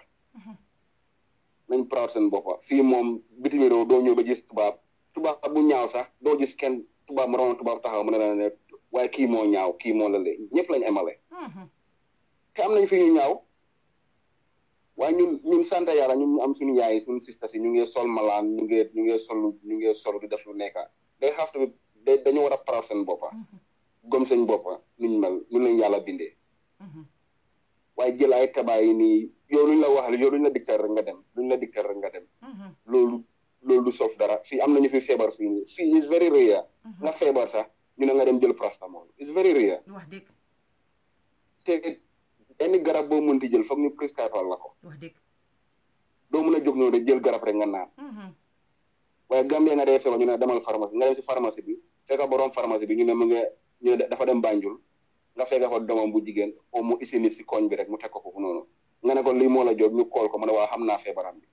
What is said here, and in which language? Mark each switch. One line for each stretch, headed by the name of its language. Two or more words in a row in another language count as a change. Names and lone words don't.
Wolof: boppa fii moom bitim réew doo ñëw ba gis tubaab bu ñaaw sax doo gis kenn tubaab mu roon tubaab taxaw mu ne la ne waaye kii moo ñaaw kii moo la lee ñëpp lañ emale te am nañ fi ñu ñaaw waaye ñun sant yàlla ñun ñu am suñu yaay suñu sisters yi ñu ngi sol malaan ñu ngi sol di def lu nekka day
English: have to
Wolof: dañu war a proud seen boppa gom seen boppa nuñ mel ñu lañ yàlla bindee waaye jël ay tabaay yi nii yow luñ la waxal yow luñ la diktal rek nga dem loolu du soof dara fii am nañu fi feebar fii nii fii
English: is very rare
Wolof: nga feebar sax ñu ne nga dem jël paracetamol
English: is very rare
Wolof: wax dëgg te benn garab boo mënti jël foog ñu prescribe la ko wax dëgg doo mën a jóg noonu rek jël garab rek nga naan waaye Gambie nga dee feebar ñu ne demal pharmacie nga dem si pharmacie bi fekk borom pharmacie bi ñu ne dafa dem Banjul nga fekk ko doomam bu jigéen o mu isi nit si koñ bi rek mu teg ko foofu noonu nga ne ko lii moo la jóg ñu kool ko mu ne waa xam naa feebaram bi